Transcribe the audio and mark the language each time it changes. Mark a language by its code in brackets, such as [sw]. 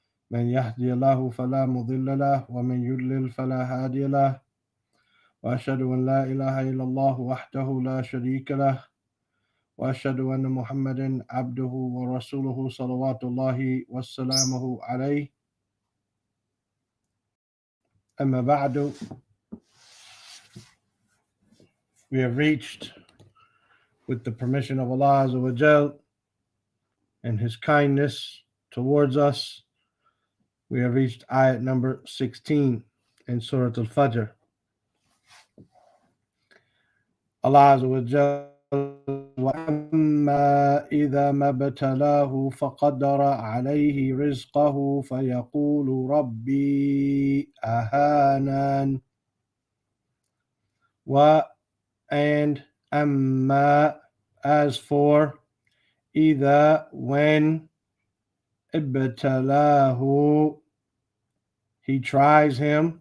[ar] من يهدي الله فلا مضل له ومن يضلل فلا هادي له وأشهد أن لا إله إلا الله وحده لا شريك له وأشهد أن محمدا عبده ورسوله صلوات الله وسلامه عليه أما بعد. [en] We have reached, with the permission of Allah Azza wa Jal and His kindness towards us, we have reached ayat number 16 in Surah al-Fajr. [ar] Allah Azza wa Jal, وَأَمَّا إِذَا مَا ابْتَلَاهُ فَقَدَرَ عَلَيْهِ رِزْقَهُ فَيَقُولُ رَبِّي أَهَانَنِ. [en] And أَمَّا, as for, إِذَا, when, ابْتَلَاهُ, he tries him.